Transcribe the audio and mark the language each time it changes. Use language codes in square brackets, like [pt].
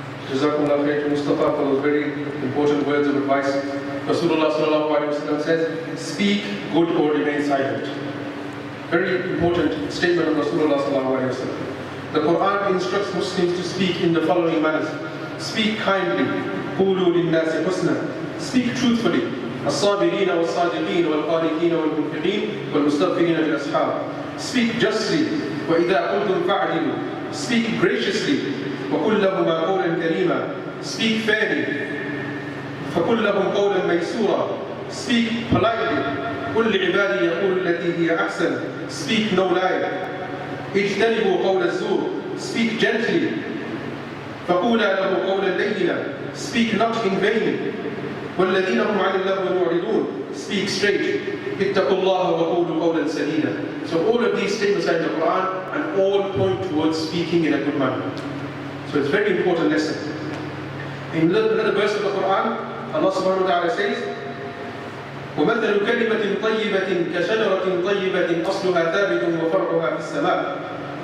[en] Jazakumullah khair to Mustafa for those very important words of advice. Rasulullah sallallahu alaihi wasallam says, speak good or remain silent. Very important statement of Rasulullah sallallahu alaihi wasallam. The Quran instructs Muslims to speak in the following manners. Speak kindly. [ar] قولوا للناس حسنا. [en] Speak truthfully. [ar] الصابرين والصادقين والقانتين والمنفقين والمستغفرين بالأسحار. [en] Speak justly. [ar] وإذا قلتم فاعدلوا. [en] Speak graciously. [ar] وقل لهما قولا كريما. [en] Speak fairly. [ar] فقل لهم قولا ميسورا. [en] Speak politely. [ar] قل لعبادي يقول التي هي أحسن. [en] Speak no lie. [ar] اجتنبوا قول الزور. [en] Speak gently. [ar] فقولا له قولا لينا. [en] Speak not in vain. [ar] والذين هم عن اللغو معرضون. [en] Speak straight. [ar] اتقوا الله وقولوا قولا سديدا. [en] So all of these statements are in the Quran and all point towards speaking in a good manner. So it's a very important lesson. In another verse of the Quran, Allah subhanahu wa ta'ala says, [ar] وَمَثَلُ كَلِمَةٍ طَيِّبَةٍ كَشَجَرَةٍ طَيِّبَةٍ أَصْلُهَا ثَابِتٌ وَفَرْعُهَا فِي السَّمَاءِ.